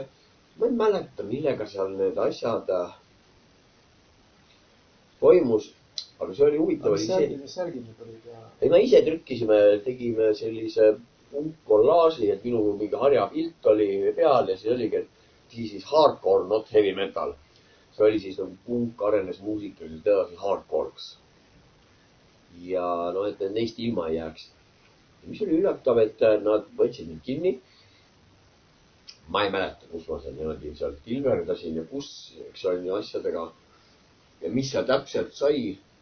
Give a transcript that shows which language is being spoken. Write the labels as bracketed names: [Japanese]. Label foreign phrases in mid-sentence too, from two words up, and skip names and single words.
[Estonian] Ma ei mäleta, millega seal need asjad toimus, aga see oli huvitav. Mis särgid nüüd olid? Ei, me ise trükkisime, tegime sellise punkkollaaži, et minu mingi harjapilt oli peal ja see oligi, et [English] This is hardcore, not heavy metal. [Estonian] See oli siis nagu punk arenes muusikaliselt edasi hardcoreks. Ja et neist ilma ei jääks. Mis oli üllatav, et nad võtsid mind kinni. Ma ei mäleta, kus ma seal tilverdasin ja kus, eks oli asjadega ja mis seal täpselt sai.